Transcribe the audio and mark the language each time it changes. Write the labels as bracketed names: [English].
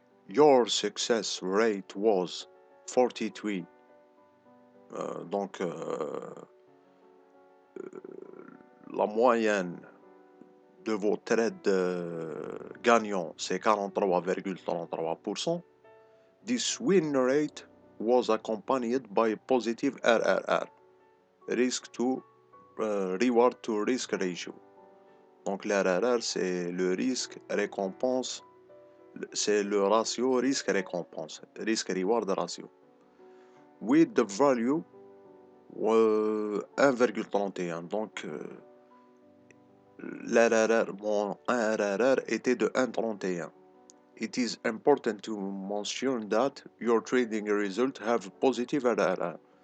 [English] Your success rate was 43. [French] Donc la moyenne de vos trades gagnants c'est 43,33%. [English] This win rate was accompanied by a positive RRR, risk to reward to risk ratio. [French] Donc l'RRR c'est le risque récompense, c'est le ratio risque récompense, risque reward ratio. [English] With the value 1,31. [French] Donc l'RRR, mon RRR était de 1,31. [English] It is important to mention that your trading results have positive RRR.